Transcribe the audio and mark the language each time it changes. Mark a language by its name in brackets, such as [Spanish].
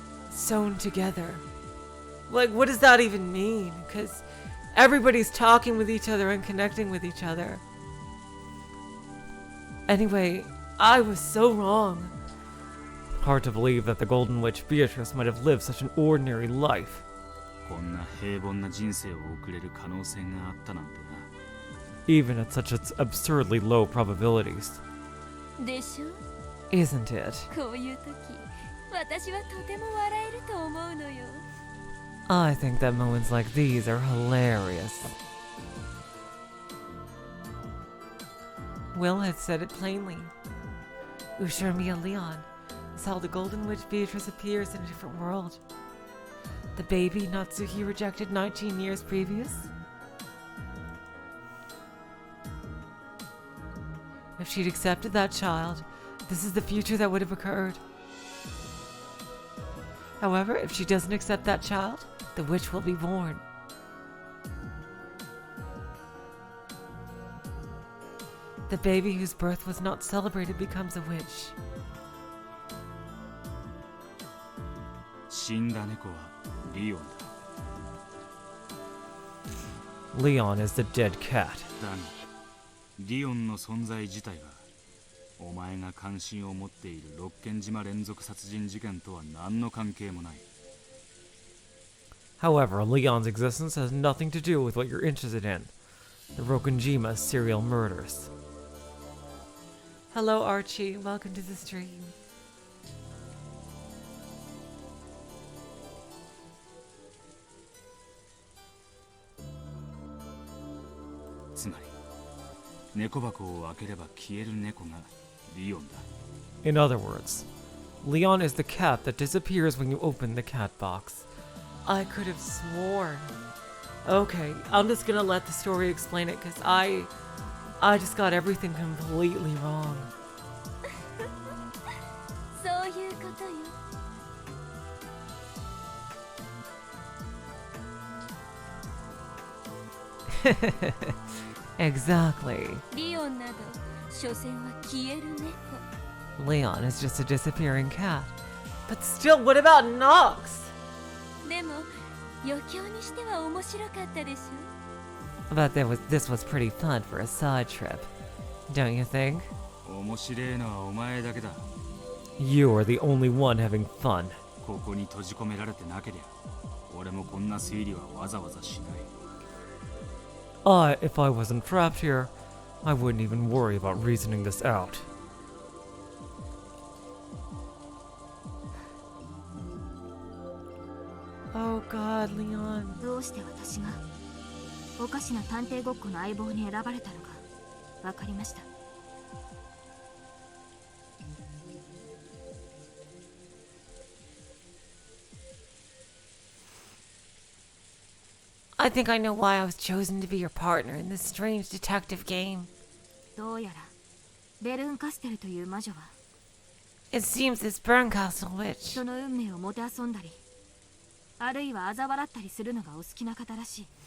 [English] Sewn together. Like, what does that even mean? Because everybody's talking with each other and connecting with each other. Anyway, I was so wrong. Hard to believe that the Golden Witch Beatrice might have lived such an ordinary life. [Japanese] こんな平凡な人生を送れる可能性があったなんてな。 [English] Even at such absurdly low probabilities. [Japanese] でしょ? [English] Isn't it? [Japanese] こういう時、私はとても笑えると思うのよ。 [English] I think that moments like these are hilarious. Will had said it plainly. Ushermia Leon is how the Golden Witch Beatrice appears in a different world. The baby Natsuki rejected 19 years previous? If she'd accepted that child, this is the future that would have occurred. However, if she doesn't accept that child, the witch will be born. The baby whose birth was not celebrated becomes a witch. [Japanese] 死んだ猫はリオンだ。 [English] Leon is the dead cat. [Japanese] だが、リオンの存在自体は、お前が関心を持っている六軒島連続殺人事件とは何の関係もない。 [English] However, Leon's existence has nothing to do with what you're interested in. The Rokunjima serial murders. Hello, Archie. Welcome to the stream. [Japanese] つまり、猫箱を開ければ消える猫がリオンだ。 [English] In other words, Leon is the cat that disappears when you open the cat box. I could have sworn. Okay, I'm just gonna let the story explain it because I just got everything completely wrong. [Japanese] そういうことよ。 [English] Exactly. [Japanese] リオンなど、所詮は消える猫。 [English] Leon is just a disappearing cat. But still, what about Nox? [Japanese] でも、余興にしては面白かったでしょ。 [English] But this was pretty fun for a side trip. Don't you think? [Japanese] 面白いのはお前だけだ。 [English] You are the only one having fun. [Japanese] ここに閉じ込められてなけりゃ、俺もこんな推理はわざわざしない。 [English] If I wasn't trapped here, I wouldn't even worry about reasoning this out. Oh God, Leon. [Japanese] どうして私がおかしな探偵ごっこの相棒に選ばれたのか分かりました。 [English] I think I know why I was chosen to be your partner in this strange detective game. [Japanese] どうやらベルーンカステルという魔女は [English] It seems this Burncastle witch [Japanese] 人の運命をもてあそんだり、あるいは嘲笑ったりするのがお好きな方らしい。